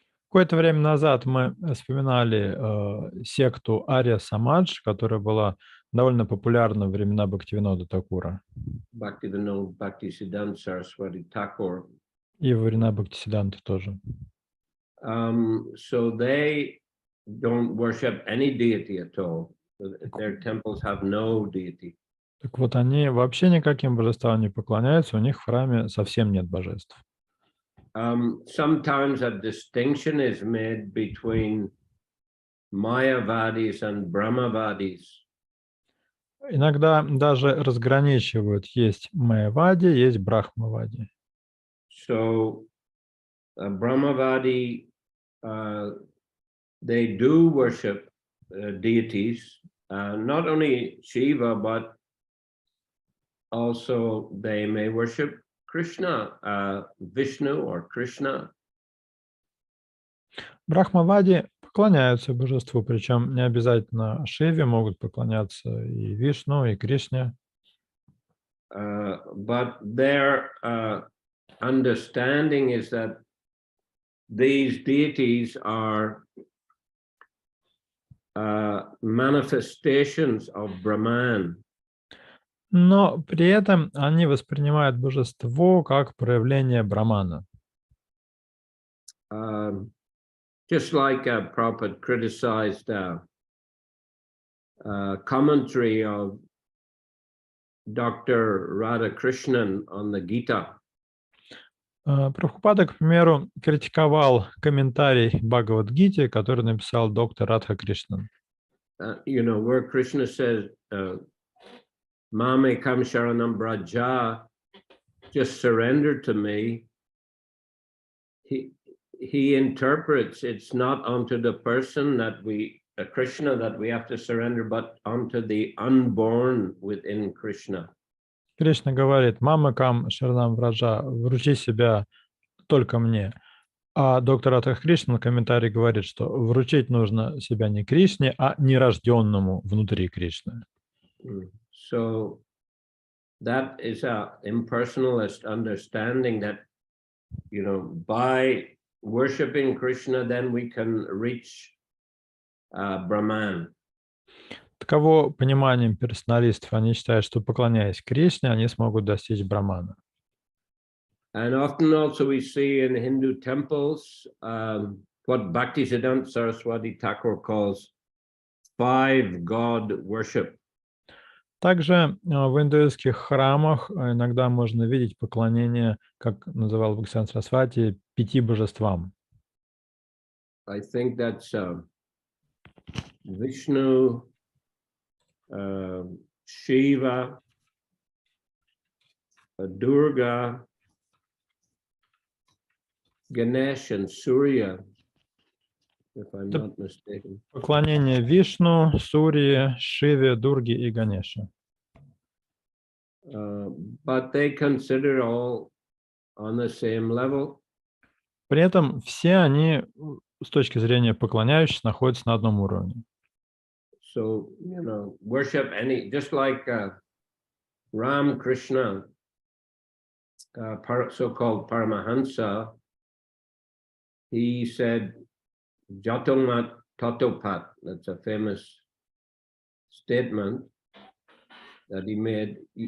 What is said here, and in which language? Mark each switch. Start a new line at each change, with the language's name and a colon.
Russian: Какое-то время назад мы вспоминали секту Ария Самадж, которая была довольно популярна во времена Бхактивинода Такура.
English: Bhaktivinoda Bhaktisiddhanta Saraswati Thakur.
Russian: И во времена Бхактисиддханты тоже.
English: So they don't worship any deity at all. Their temples have no deity.
Russian: Так вот, они вообще никаким божествам не поклоняются, у них в храме совсем нет божеств.
English: Sometimes a distinction is made between Mayavadis and Brahmavadis.
Russian: Иногда даже разграничивают, есть Майявади, есть Брахмавади.
English: So Brahmavadi, they do worship deities, not only Shiva, but also they may worship Krishna, Vishnu or Krishna.
Russian: Брахмавади поклоняются божеству, причем не обязательно Шиве, могут поклоняться и Вишну, и Кришне.
English: But their understanding is that these deities are manifestations of Brahman.
Russian: Но при этом они воспринимают божество как проявление Брамана.
English: Just like Prabhupada criticized commentary of Dr. Radhakrishnan on the Gita.
Russian: Прабхупада, к примеру, критиковал комментарий Бхагавад-гите, который написал доктор Радха Кришнан.
English: Where Krishna says,
Sanskrit: Mame kam sharanam braja,
English: just surrender to me. He interprets it's not unto the person that Krishna that we have to surrender, but unto the unborn within Krishna.
Russian: Кришна говорит:
Sanskrit: «Мама кам шаранам враджа,
Russian: вручи себя только мне». А доктор Радха Кришна в комментарии говорит, что вручить нужно себя не Кришне, а нерожденному внутри Кришны.
English: So that is a impersonalist understanding that, by worshiping Krishna, then we can reach Brahman.
Russian: Таково пониманием персоналистов. Они считают, что, поклоняясь Кришне, они смогут достичь Брамана.
English: And often also we see in Hindu temples what Bhaktisiddhanta Saraswati Thakur calls 5 God worship.
Russian: Также в индуистских храмах иногда можно видеть поклонение, как называл Бхактисиddханта Сарасвати, 5 божествам.
English: I think that's Vishnu, Shiva, Durga, Ganesh and Surya, if I'm not mistaken.
Russian: Поклонение Вишну, Сурье, Шиве, Дурге и Ганеше.
English: But they consider all on the same level.
Russian: При этом все они, с точки зрения поклоняющихся, находятся на одном уровне.
English: So, worship just like Ram Krishna, so-called Paramahansa, he said,
Bangla: Jatomat Tatopat.
English: That's a famous statement that he made.